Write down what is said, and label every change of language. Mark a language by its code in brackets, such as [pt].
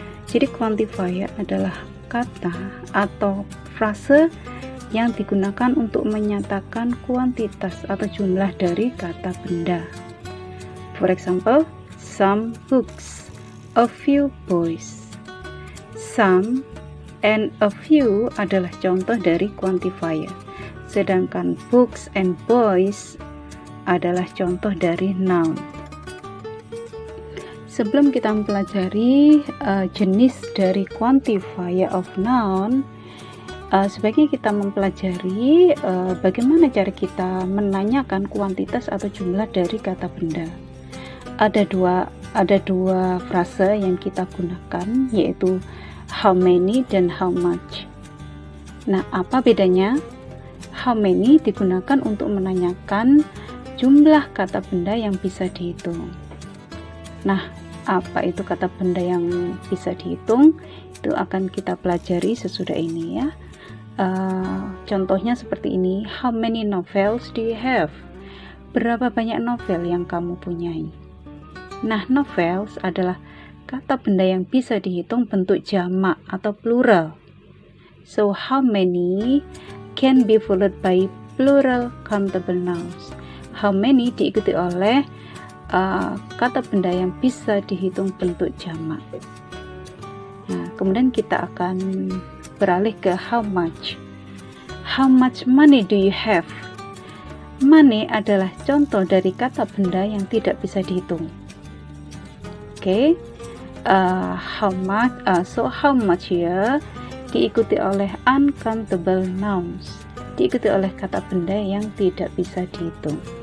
[id] Jadi quantifier adalah kata atau frase yang digunakan untuk menyatakan kuantitas atau jumlah dari kata benda. [en] For example, some books, a few boys. [id] Some and a few adalah contoh dari quantifier. Sedangkan books and boys adalah contoh dari noun. Sebelum kita mempelajari jenis dari quantifier of noun, sebaiknya kita mempelajari bagaimana cara kita menanyakan kuantitas atau jumlah dari kata benda. Ada dua frase yang kita gunakan, yaitu how many dan how much. Nah, apa bedanya? How many digunakan untuk menanyakan jumlah kata benda yang bisa dihitung. Nah, apa itu kata benda yang bisa dihitung? Itu akan kita pelajari sesudah ini ya. Contohnya seperti ini. [en] How many novels do you have? [id] Berapa banyak novel yang kamu punyai? Nah, novels adalah kata benda yang bisa dihitung bentuk jamak atau plural. [en] So, how many can be followed by plural countable nouns. [id] How many diikuti oleh kata benda yang bisa dihitung bentuk jamak. Nah, kemudian kita akan beralih ke how much. [en] How much money do you have? [id] Money adalah contoh dari kata benda yang tidak bisa dihitung. Oke, how much here diikuti oleh uncountable nouns, diikuti oleh kata benda yang tidak bisa dihitung.